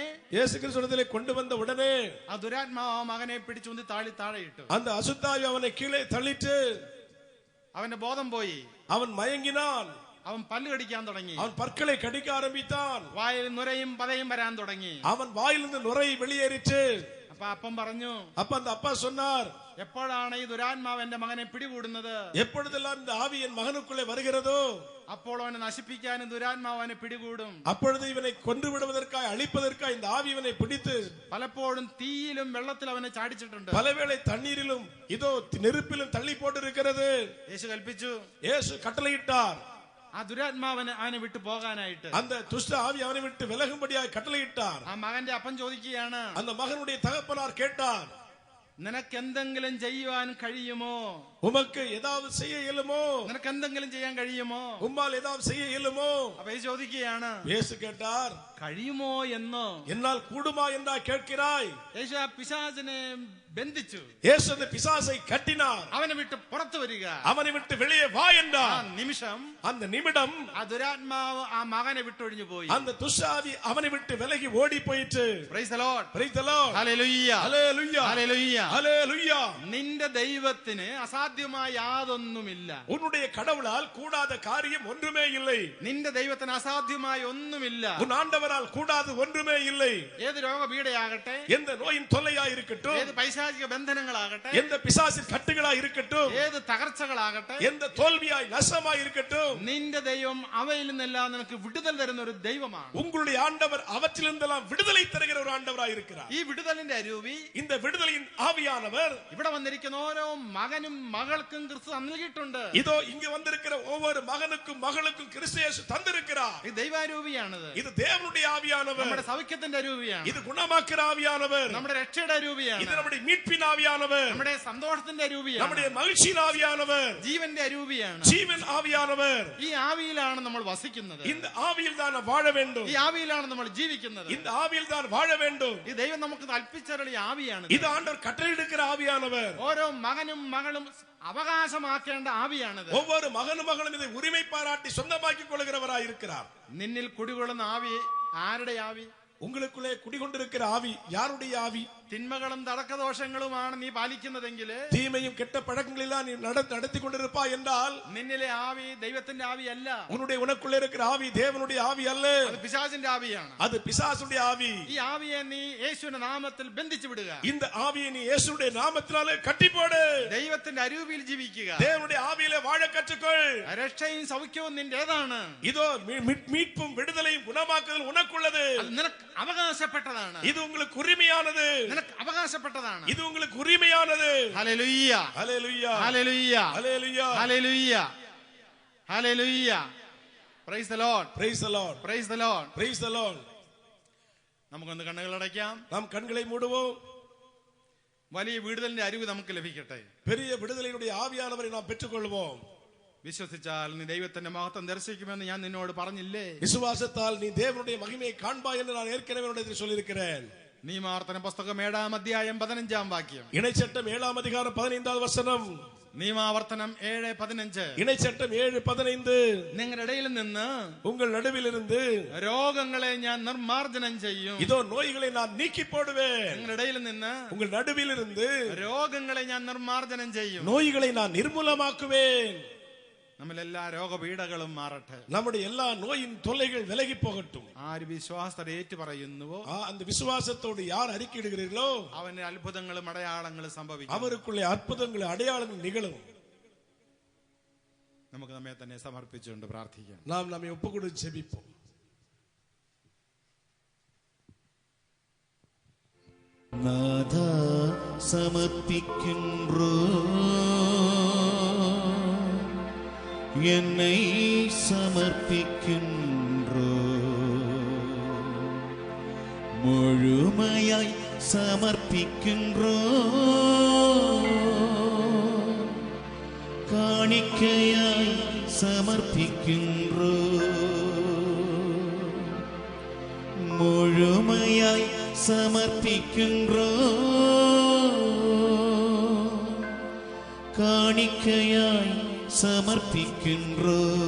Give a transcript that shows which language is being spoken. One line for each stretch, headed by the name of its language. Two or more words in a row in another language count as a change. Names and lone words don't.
Tamil: இயேசு கிறிஸ்துவிடத்திலே கொண்டு வந்த உடனே
Malayalam: ആ ദുരാത്മാവ് ആ മകനെ പിടിച്ചുകൊണ്ട് താഴെ ഇട്ടു.
Tamil: அந்த அசுத்தாவி அவனை கீழே தள்ளிட்டு
Malayalam: അവന്റെ ബോധം പോയി.
Tamil: அவன் மயங்கினான்.
Malayalam: അവൻ പല്ല് കടിക്കാൻ തുടങ്ങി.
Tamil: அவன் பற்களை கடிக்க ஆரம்பித்தான்.
Malayalam: വായിൽ നുരയും പതയും വരാൻ തുടങ്ങി.
Tamil: அவன் வாயிலிருந்து நுரை வெளியேறிச்சு.
Malayalam: അപ്പൊ അപ്പം പറഞ്ഞു,
Tamil: அப்ப அந்த அப்பா சொன்னார்,
Malayalam: എപ്പോഴാണ് ഈ ദുരാത്മാവ് എന്റെ മകനെ പിടികൂടുന്നത്?
Tamil: எப்பொழுதெல்லாம் இந்த ஆவி என் மகனுக்குள்ளே வருகிறதோ
Malayalam: അപ്പോൾ അവനെ നശിപ്പിക്കാനും ദുരാത്മാവ് അവനെ പിടികൂടും.
Tamil: அப்பொழுது இவனை கொன்று விடுவதற்காய் அழிப்பதற்காய் இந்த ஆவி இவனை பிடித்து
Malayalam: പലപ്പോഴും തീയിലും വെള്ളത്തിൽ അവനെ ചാടിച്ചിട്ടുണ്ട്.
Tamil: பலவேளை தண்ணீரிலும் இதோ நெருப்பிலும் தள்ளி போட்டு இருக்கிறது.
Malayalam: യേശു കൽപ്പിച്ചു,
Tamil: இயேசு கட்டளையிட்டார்,
Malayalam: ആ ദുരാത്മാവന് അവനെ വിട്ടു പോകാനായിട്ട്.
Tamil: அந்த துஷ்ட ஆவி அவனை விட்டு விலகும்படியாய் கட்டளையிட்டார்.
Malayalam: ആ മകന്റെ അപ്പൻ ചോദിക്കുകയാണ്,
Tamil: அந்த மகனுடைய தகப்பனார் கேட்டார்,
Malayalam: നിനക്ക് എന്തെങ്കിലും ചെയ്യുവാൻ കഴിയുമോ?
Tamil: உமக்கு ஏதாவது செய்ய இயலுமோ?
Malayalam: നിനക്ക് എന്തെങ്കിലും ചെയ്യാൻ കഴിയുമോ?
Tamil: உம்மால் ஏதாவது செய்ய இயலுமோ?
Malayalam: അപ്പൊ യേശു ചോദിക്കുകയാണ്,
Tamil: இயேசு கேட்டார்,
Malayalam: കഴിയുമോ എന്ന്.
Tamil: என்னால் கூடுமா என்றா கேட்கிறாய்?
Malayalam: യേശു ആ പിശാചിനെ ബന്ധിച്ചു.
Tamil: இயேசு அந்த பிசாசை கட்டினார்.
Malayalam: അവനെ വിട്ട് പുറത്തു വരിക.
Tamil: அவனை விட்டு வெளியே வா
Malayalam: ആ
Tamil: என்றார்.
Malayalam: നിമിഷം
Tamil: அந்த நிமிடம்
Malayalam: ആ ദുരാത്മാവ് ആ മകനെ വിട്ടൊഴിഞ്ഞു പോയി.
Tamil: அந்த துஷ்டாவி அவனை விட்டு விலகி ஓடி போயிற்று.
English: Praise the Lord. Praise the Lord.
Malayalam: ഹല്ലേലൂയ.
Tamil: ஹல்லேலூயா.
Malayalam: ഹല്ലേലൂയ.
Tamil: ஹல்லேலூயா.
Malayalam: നിന്റെ ദൈവത്തിന് അസാധ്യമായ യാതൊന്നുമില്ല.
Tamil: உன்னுடைய கடவுளால் கூடாத காரியம் ஒன்றுமே இல்லை.
Malayalam: നിന്റെ ദൈവത്തിന് അസാധ്യമായ ഒന്നുമില്ല.
Tamil: உன் ஆண்டவரால் கூடாது ஒன்றுமே இல்லை.
Malayalam: ഏത് രോഗപീഠയാകട്ടെ,
Tamil: எந்த நோயின் தொல்லையாய் இருக்கட்டும்,
Malayalam: ഏത് പൈശാചിക ബന്ധനങ്ങളാകട്ടെ,
Tamil: எந்த பிசாசின் கட்டுகளாய் இருக்கட்டும்,
Malayalam: ഏത് തകർച്ചകളാകട്ടെ,
Tamil: எந்த தோல்வியாய் நஷ்டமாய் இருக்கட்டும்,
Malayalam: നിന്റെ ദൈവം അവയിൽ നിന്നെല്ലാം നിനക്ക് വിടുതൽ തരുന്ന ഒരു ദൈവമാണ്.
Tamil: உங்களுடைய ஆண்டவர் அவற்றிலிருந்தெல்லாம் விடுதலை தருகிற ஒரு ஆண்டவராய் இருக்கிறார்.
Malayalam: ഈ വിടുതലിന്റെ അരൂപി
Tamil: இந்த விடுதலையின் ஆவியானவர்
Malayalam: ഇവിടെ വന്നിരിക്കുന്ന ഓരോ മകനും മകൾക്കും ക്രിസ്തു നൽകിയിട്ടുണ്ട്.
Tamil: இதோ இங்கு வந்திருக்கிற ஒவ்வொரு மகனுக்கும் மகளுக்கும் கிறிஸ்து இயேசு தந்திருக்கிறார்.
Malayalam: ഈ ദൈവാരൂപിയാണത്.
Tamil: இது தேவனுடைய ஆவியானவர்.
Malayalam: നമ്മുടെ സൗഖ്യത്തിന്റെ അരൂപിയാണ്.
Tamil: இது குணமாக்குற ஆவியானவர்.
Malayalam: നമ്മുടെ രക്ഷയുടെ അരൂപിയാണ്.
Tamil: இது நம்முடைய மீட்பின் ஆவியானவர்,
Malayalam: നമ്മുടെ സന്തോഷത്തിന്റെ അരൂപിയാണ്,
Tamil: நம்முடைய மகிழ்ச்சியின் ஆவியானவர்,
Malayalam: ജീവന്റെ അരൂപിയാണ്.
Tamil: ஜீவன் ஆவியானவர்.
Malayalam: ഈ ആവിയിലാണ് നമ്മൾ വസിക്കുന്നത്,
Tamil: இந்த ஆவியில் தான் வாழ வேண்டும்,
Malayalam: ഈ ആവിയിലാണ് നമ്മൾ ജീവിക്കുന്നത്.
Tamil: இந்த ஆவியில் தான் வாழ வேண்டும்.
Malayalam: ഈ ദൈവം നമുക്ക് കൽപ്പിച്ചരുളിയ ആവിയാണ്.
Tamil: இது ஆண்டவர் கட்டளையிடுகிற ஆவியானவர்.
Malayalam: ഓരോ മകനും മകളും അവകാശമാക്കേണ്ട ആവിയാണിത്.
Tamil: ஒவ்வொரு மகனும் மகளும் இதை உரிமை பாராட்டி சொந்தமாக்கிக் கொள்கிறவராய் இருக்கிறார்.
Malayalam: നിന്നിൽ കുടികൊള്ളുന്ന ആവി ആരുടെ ആവി?
Tamil: உங்களுக்குள்ளே குடிகொண்டிருக்கிற ஆவி யாருடைய ஆவி?
Malayalam: തിന്മകളും തടക്കദോഷങ്ങളുമാണ് നീ പാലിക്കുന്നതെങ്കിൽ,
Tamil: தீமையும் கெட்ட பழக்கங்களெல்லாம் நீ நடத்தி கொண்டிருப்பாய் என்றால்,
Malayalam: നിന്നിലെ ആവി ദൈവത്തിന്റെ ആവിയല്ല,
Tamil: உனக்குள்ளே இருக்கிற ஆவி தேவனுடைய ஆவி அல்ல,
Malayalam: അത് പിശാചിന്റെ ആവിയാണ്.
Tamil: அது பிசாசுடைய ஆவி.
Malayalam: ഈ ആവിയെ നീ യേശുവിന്റെ നാമത്തിൽ ബന്ധിച്ചു വിടുക.
Tamil: இந்த ஆவியை நீ இயேசுவுடைய நாமத்தினாலே கட்டி போடு.
Malayalam: ദൈവത്തിന്റെ അരൂപിയിൽ ജീവിക്കുക.
Tamil: தேவனுடைய ஆவியிலே வாழ கற்றுக்கொள்.
Malayalam: രക്ഷയും സൗഖ്യവും നിന്റേതാണ്.
Tamil: இதோ மீட்பும் விடுதலையும் குணமாக்குதல் உனக்குள்ளது.
Malayalam: അത് നിനക്ക് അവകാശപ്പെട്ടതാണ്.
Tamil: இது உங்களுக்கு உரிமையானது.
Malayalam: നിനക്ക് അവകാശപ്പെട്ടതാണ്.
Tamil: இது உங்களுக்கு உரிமையானது.
Malayalam: ഹല്ലേലൂയ,
Tamil: ஹல்லேலூயா,
Malayalam: ഹല്ലേലൂയ,
Tamil: ஹல்லேலூயா,
Malayalam: ഹല്ലേലൂയ, ഹല്ലേലൂയ.
English: praise the Lord, praise the Lord, praise the Lord. praise the Lord.
Malayalam: നമുക്കൊന്ന് കണ്ണുകൾ അടയ്ക്കാം.
Tamil: நாம் കണ്ണുகளை மூடுவோம்.
Malayalam: വലിയ വിടുതലിന്റെ അരുവ് നമുക്ക് ലഭിക്കട്ടെ.
Tamil: பெரிய விடுதலையுடைய ஆவியானவரை நாம் பெற்றுக்கொள்வோம்.
Malayalam: വിശ്വസിച്ചാൽ നീ ദൈവത്തിന്റെ മഹത്വം ദർശിക്കുമെന്ന് ഞാൻ നിന്നോട് പറഞ്ഞില്ലേ?
Tamil: விசுவாசத்தால் நீ தேவனுடைய மகிமையை காண்பாய் என்று நான் ஏற்கனவே உன்னிடத்தில் சொல்லியிருக்கிறேன்.
Malayalam: നിയമാവർത്തന പുസ്തകം 7-ാം അധ്യായം 15-ാം വാക്യം.
Tamil: இணைச்சட்டம் 7-ாம் அதிகாரம் 15வது வசனம்.
Malayalam: നിയമാവർത്തനം 7:15.
Tamil: இணைச்சட்டம் 7:15.
Malayalam: നിങ്ങളുടെ ഇടയിൽ നിന്ന്
Tamil: உங்கள் நடுவிலிருந்து
Malayalam: രോഗങ്ങളെ ഞാൻ നിർമാർജനം ചെയ്യും.
Tamil: இதோ நோய்களை நான் நீக்கி போடுவேன்.
Malayalam: നിങ്ങളുടെ ഇടയിൽ നിന്ന്
Tamil: உங்கள் நடுவிலிருந்து
Malayalam: രോഗങ്ങളെ ഞാൻ നിർമാർജനം ചെയ്യും.
Tamil: நோய்களை நான் நிர்மூலமாக்குவேன்.
Malayalam: നമ്മളെല്ലാ രോഗപീഠകളും മാറട്ടെ.
Tamil: நம்முடைய எல்லா நோயின் தொல்லைகள் விலகி போகட்டும்.
Malayalam: ആര് വിശ്വാസത്തോടെ ഏറ്റു പറയുന്നുവോ,
Tamil: அந்த விசுவாசத்தோடு யார் அறிக்கையிடுகிறீர்களோ
Malayalam: അവന് അത്ഭുതങ്ങളും അടയാളങ്ങളും സംഭവിക്കും.
Tamil: அவருக்குள்ளே அற்புதங்கள் அடையாளங்கள் நிகழும்.
Malayalam: നമുക്ക് നമ്മെ തന്നെ സമർപ്പിച്ചുകൊണ്ട് പ്രാർത്ഥിക്കാം.
Tamil: நாம் நம்மை ஒப்புக்கொடுத்து ஜெபிப்போம். നാഥാ സമർപ്പിக்கின்றோ என்னை சமர்ப்பிக்கின்றோ முழுமையாய் சமர்ப்பிக்கின்றோ காணிக்கையாய் சமர்ப்பிக்கின்றோ முழுமையாய் சமர்ப்பிக்கின்றோ காணிக்கையாய் சமர்ப்பிக்கின்றோ